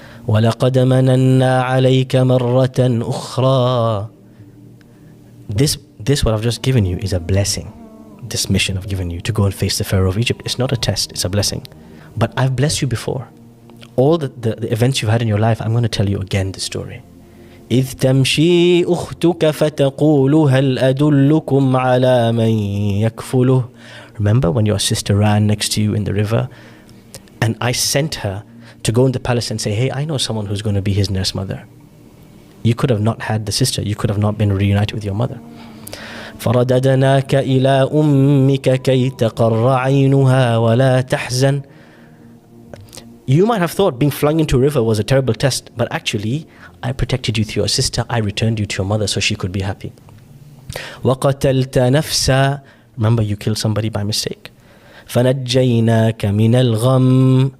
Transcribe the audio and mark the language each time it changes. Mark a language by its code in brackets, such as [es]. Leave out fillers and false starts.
[ar] وَلَقَدْ مَنَنَّا عَلَيْكَ مَرَّةً أُخْرَى. [en] This what I've just given you is a blessing. This mission I've given you to go and face the Pharaoh of Egypt, it's not a test, it's a blessing. But I've blessed you before. All the events you've had in your life, I'm going to tell you again the story. [ar] إذ تمشي أختك فتقول هل أدلكم على من يكفله. [en] Remember when your sister ran next to you in the river, and I sent her to go in the palace and say, hey, I know someone who's going to be his nurse mother. You could have not had the sister, you could have not been reunited with your mother. [ar] فرددناك إلى أمك كي تقر عينها ولا تحزن. [en] You might have thought being flung into a river was a terrible test, but actually, I protected you through your sister, I returned you to your mother so she could be happy. [ar] وَقَتَلْتَ نَفْسًا. [en] Remember, you killed somebody by mistake. [ar] فَنَجَّيْنَاكَ مِنَ الْغَمِّ.